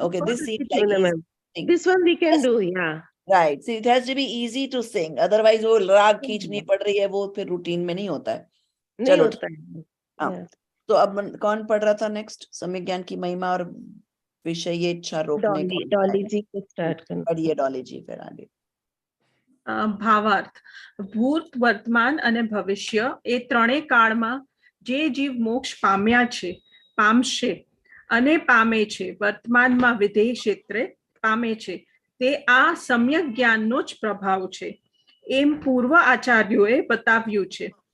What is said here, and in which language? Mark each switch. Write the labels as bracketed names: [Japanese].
[English] Okay, this seems like easy thing. This one we can do. या Right. See, it has to be easy to sing. [Hindi] Otherwise, वो राग खींचनी पड़ रही है, वो फिर रूटीन में नहीं होता है। नहीं चलो होता ठीक। है। हाँ, तो अब कौन पढ़ रहा था नेक्स्ट? सम्यक ज्ञान की महिमा और विषय ये इच्छा रोकने का। डॉली जी को स्टार्ट करना। पढ़िए डॉली जी, फिर आगे। [Gujarati] ભાવાર્થ ભૂત વર્તમાન અને ભવિષ્ય એ ત્રણેય કાળમાં જે જીવ મોક્ષ પામ્યા છે, પામશે અને પામે છે, વર્તમાનમાં વિધેય ક્ષેત્રે પામે છે, તે આ સમ્યક જ્ઞાનનો જ પ્રભાવ છે એમ પૂર્વ આચાર્યોએ બતાવ્યું છે.